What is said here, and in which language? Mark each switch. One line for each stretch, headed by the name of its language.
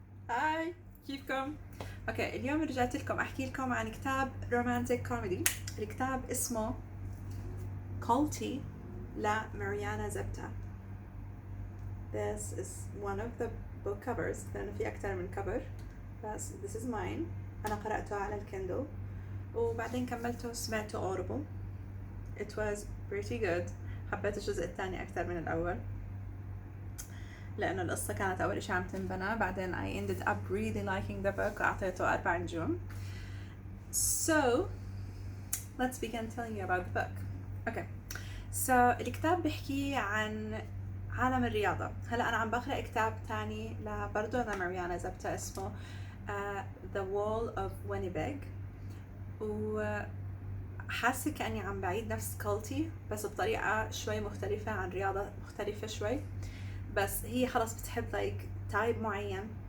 Arabic: هاي، كيفكم؟ اوكي، اليوم رجعت لكم احكي لكم عن كتاب رومانتيك كوميدي. الكتاب اسمه كولتي لماريانا زبتة.
English: This is one of the book covers
Arabic: لأنه في أكتر من
English: cover،
Arabic: بس
English: this is mine.
Arabic: أنا قرأته على الكندل وبعدين كملته سمعته audible.
English: It was pretty good.
Arabic: حبيت الجزء الثاني أكتر من الأول لأنه القصة كانت أول إشي عم تنبنى، بعدين
English: I ended up really liking the book
Arabic: وأعطيته 4 نجوم.
English: So let's begin telling you about the book. Okay.
Arabic: So الكتاب بيحكي عن عالم الرياضة. هلا أنا عم بقرأ كتاب تاني برضو لماريانا زبتة اسمه The Wall of Winnipeg، وحاسة كأني عم بعيد نفس كولتي بس بطريقة شوي مختلفة عن رياضة مختلفة شوي، بس هي خلص بتحب تايب معين.